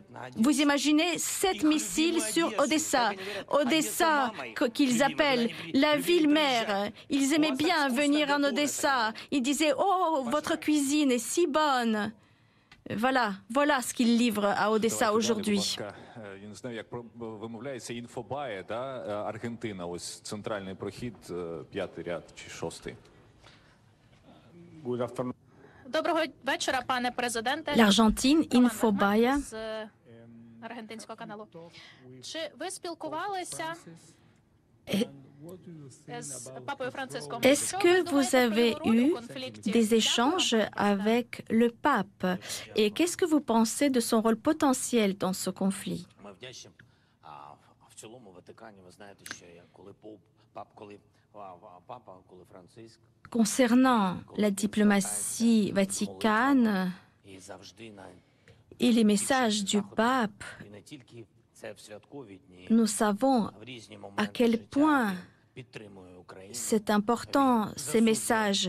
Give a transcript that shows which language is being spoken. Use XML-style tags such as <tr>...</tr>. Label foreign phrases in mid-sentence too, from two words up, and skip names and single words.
<fr>Vous imaginez 7 missiles sur Odessa. Odessa, qu'ils appellent la ville-mère. Ils aimaient bien venir en Odessa. Ils disaient « Oh, votre cuisine est si bonne !» Voilà ce qu'ils livrent à Odessa aujourd'hui.</fr> <uk>Я не знаю, як вимовляється Інфобає, Аргентина, ось центральний прохід, 5-й ряд чи 6-й. Доброго вечора, пане президенте.</uk> <fr>L'Argentine, Infobaya.</fr> <uk>З аргентинського каналу. Чи ви спілкувалися</uk> <fr>Est-ce que vous avez eu des échanges avec le pape? Et qu'est-ce que vous pensez de son rôle potentiel dans ce conflit? Concernant la diplomatie vaticane et les messages du pape, nous savons à quel point c'est important, ces messages.</fr>